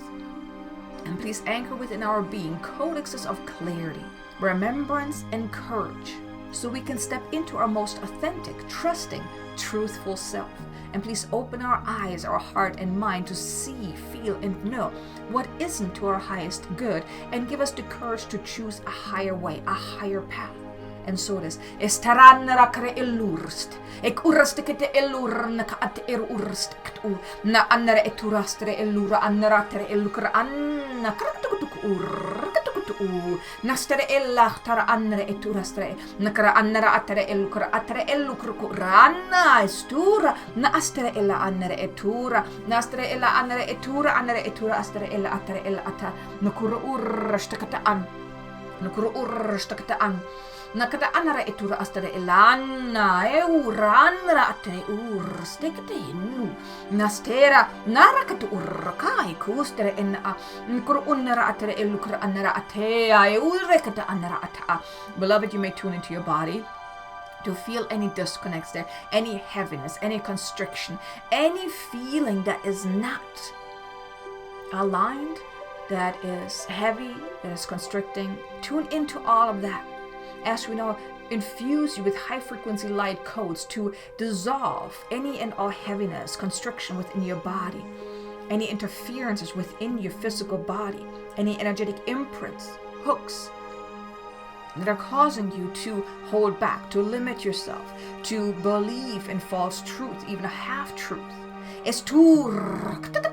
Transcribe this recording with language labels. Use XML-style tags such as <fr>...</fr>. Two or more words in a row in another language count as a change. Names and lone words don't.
<en>And please anchor within our being codexes of clarity, remembrance, and courage, so we can step into our most authentic, trusting, truthful self. And please open our eyes, our heart, and mind to see, feel, and know what isn't to our highest good, and give us the courage to choose a higher way, a higher path. And so it is. Estaranra kre elurst. Ek urastekete elurna ka at urst na anere eturastre elura anratre elukra anna kratukutuk urkatukutu nastere ella tara anere eturastre nakra anara atre elukra atre elukru ranna estura na astere ella anere etura nastere ella anere etura astere ella atre ella ata nakuru urastekata an nakuru urastekata an nakata anara etura astere elana euranra atre urstekatenu nastera narakatu urkai kustere enna nkuru unara atre elukra anara atea eurekata anara ata. Beloved, you may tune into your body to feel any disconnects there, any heaviness, any constriction, any feeling that is not aligned, that is heavy, that is constricting. Tune into all of that as we now infuse you with high frequency light codes to dissolve any and all heaviness, constriction within your body, any interferences within your physical body, any energetic imprints, hooks that are causing you to hold back, to limit yourself, to believe in false truth, even a half truth.</en>